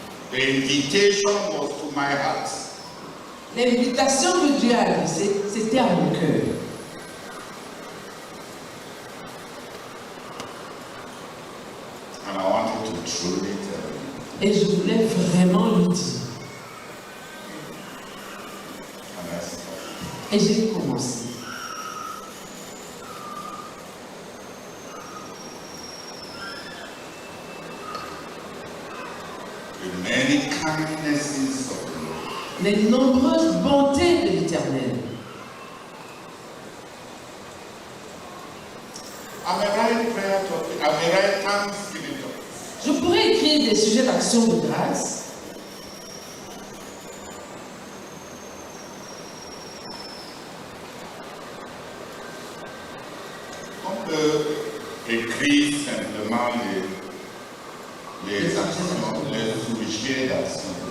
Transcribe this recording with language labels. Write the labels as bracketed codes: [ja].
[en] The invitation was to my heart. [fr] L'invitation que Dieu a adressée, c'était à mon cœur. [en] And I wanted to truly tell you. [fr] Et je voulais vraiment lui dire. [en] And I started. [fr] Et j'ai commencé. [en] With many kindnesses of the Lord. [fr] Les nombreuses bontés de l'Éternel. [en] I may write prayer topics. I may write thanksgiving topics. [fr] Je pourrais écrire des sujets d'action de grâce. On peut écrire simplement les actions, les sujets d'action.